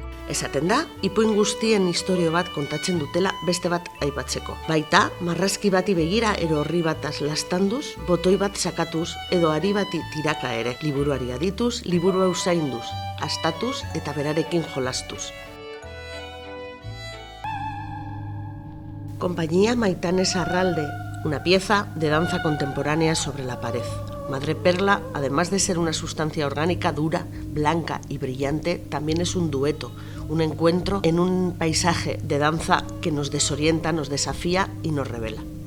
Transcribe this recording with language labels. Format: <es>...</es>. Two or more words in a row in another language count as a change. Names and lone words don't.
<eu>Esaten da, ipuin guztien istorio bat kontatzen dutela beste bat aipatzeko. Baita, marrazki bati begira edo horri bataz lastanduz, botoi bat sakatuz edo ari bati tiraka ere. Liburuari adituz, liburua usainduz, astatuz eta berarekin jolastuz.</eu> <es>Compañía Maitanes Arralde, una pieza de danza contemporánea sobre la pared. Madreperla, además de ser una sustancia orgánica dura, blanca y brillante, también es un dueto, un encuentro en un paisaje de danza que nos desorienta, nos desafía y nos revela.</es>